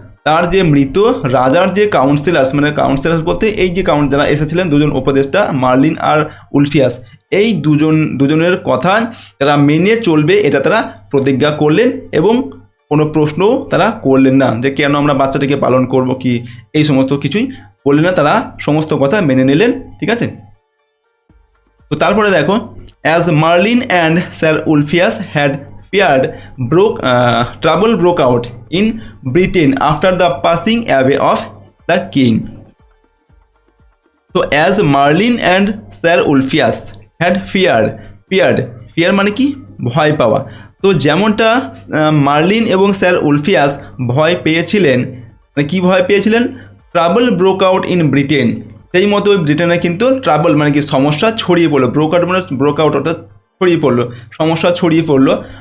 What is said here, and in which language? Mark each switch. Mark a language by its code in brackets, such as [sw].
[bn] তার যে মৃত রাজার যে কাউন্সিলার্স, মানে কাউন্সিলার্স বলতে এই যে যারা এসেছিলেন, দুজন উপদেষ্টা মার্লিন আর উলফিয়াস, এই দুজনের কথা তারা মেনে চলবে, এটা তারা প্রতিজ্ঞা করলেন, এবং কোনো প্রশ্নও তারা করলেন না যে কেন আমরা বাচ্চাটিকে পালন করব কি, এই সমস্ত কিছুই বললেন না, তারা সমস্ত কথা মেনে নিলেন, ঠিক আছে। তো তারপরে দেখো, [en] As Merlin and sir Ulfias had feared trouble broke out in Britain after the passing away of the king. So as Merlin and Sir Ulfias had fear [bn] মানে কি? ভয় পাওয়া। তো যেমনটা মার্লিন এবং স্যার উলফিয়াস ভয় পেয়েছিলেন, মানে কি ভয় পেয়েছিলেন? [en] trouble broke out in Britain, [bn] সেই মতো ব্রিটেনে কিন্তু ট্রাবল মানে কি? সমস্যা ছড়িয়ে পড়লো। ব্রোক আউট মানে ব্রোক আউট অর্থাৎ ছড়িয়ে পড়লো, সমস্যা ছড়িয়ে পড়লো।